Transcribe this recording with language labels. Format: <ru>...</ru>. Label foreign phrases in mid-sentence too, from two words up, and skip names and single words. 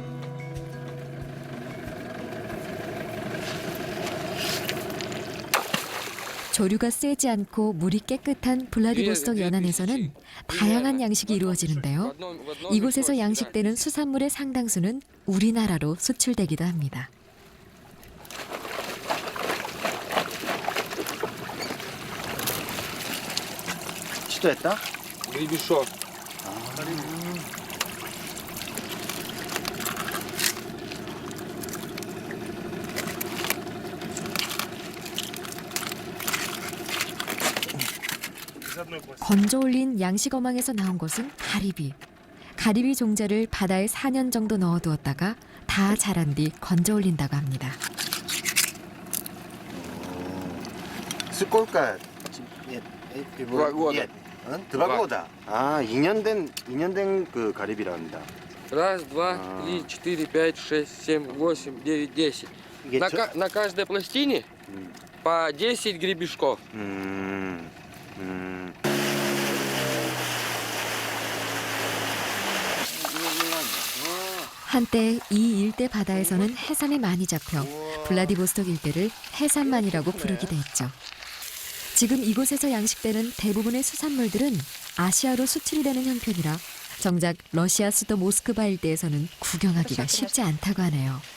<ko>조류가 세지 않고 물이 깨끗한 블라디보스톡 연안에서는 다양한 양식이 이루어지는데요. 이곳에서 양식되는 수산물의 상당수는 우리나라로 수출되기도 합니다.</ko> <ru>Что это? Гребешок.</ru> <ko>건져 올린 양식 어망에서 나온 것은 가리비. 가리비 종자를 바다에 4년 정도 넣어두었다가 다 자란 뒤 건져 올린다고 합니다.</ko> <ru>Сколько? 2 года. 2 года.</ru> <ko>아, 2년 된 그 가리비랍니다.</ko> <ru>Раз, два, три, четыре, пять, шесть, семь, восемь, девять, 10. На каждой пластине по 10 гребешков.</ru> <ko>한때 이 일대 바다에서는 해삼이 많이 잡혀 블라디보스톡 일대를 해삼만이라고 부르기도 했죠. 지금 이곳에서 양식되는 대부분의 수산물들은 아시아로 수출이 되는 형편이라 정작 러시아 수도 모스크바 일대에서는 구경하기가 쉽지 않다고 하네요.</ko>